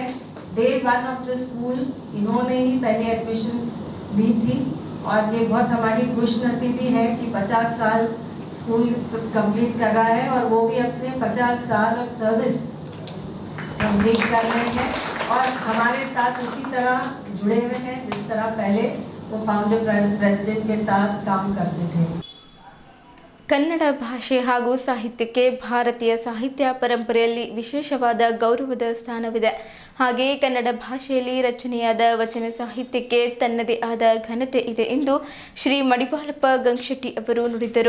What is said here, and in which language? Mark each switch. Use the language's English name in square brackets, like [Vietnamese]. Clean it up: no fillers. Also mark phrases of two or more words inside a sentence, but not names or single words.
[English] day 1 of the school [Hindi] इन्होंने ही पहले एडमिशन्स ली थी और ये बहुत हमारी खुशनसीबी है कि 50 साल स्कूल कंप्लीट कर रहा है और वो भी अपने 50 साल [English] of service complete [Hindi] कर रहे हैं और हमारे साथ उसी तरह जुड़े हुए हैं जिस तरह पहले वो [English] founder president [Hindi] के साथ काम करते थे। [Kannada] ಕನ್ನಡ ಭಾಷೆ ಹಾಗೂ ಸಾಹಿತ್ಯಕ್ಕೆ ಭಾರತೀಯ ಸಾಹಿತ್ಯ ಪರಂಪರೆಯಲ್ಲಿ ವಿಶೇಷವಾದ ಗೌರವದ ಸ್ಥಾನವಿದೆ. ಹಾಗೆಯೇ ಕನ್ನಡ ಭಾಷೆಯಲ್ಲಿ ರಚನೆಯಾದ ವಚನ ಸಾಹಿತ್ಯಕ್ಕೆ ತನ್ನದೇ ಆದ ಘನತೆ ಇದೆ ಎಂದು ಶ್ರೀ ಮಡಿವಾಳಪ್ಪ ಗಂಗಶೆಟ್ಟಿ ಅವರು ನುಡಿದರು.